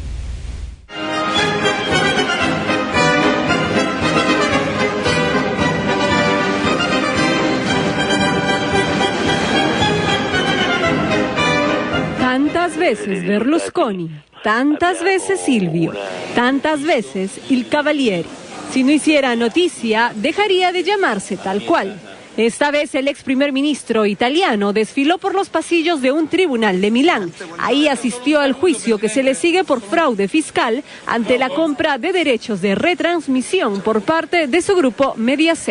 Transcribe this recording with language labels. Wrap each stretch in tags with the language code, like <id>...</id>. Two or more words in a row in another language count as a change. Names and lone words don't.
<es>Tantas veces Berlusconi, tantas veces Silvio, tantas veces il Cavalieri. Si no hiciera noticia, dejaría de llamarse tal cual. Esta vez el ex primer ministro italiano desfiló por los pasillos de un tribunal de Milán. Ahí asistió al juicio que se le sigue por fraude fiscal ante la compra de derechos de retransmisión por parte de su grupo Mediaset.</es>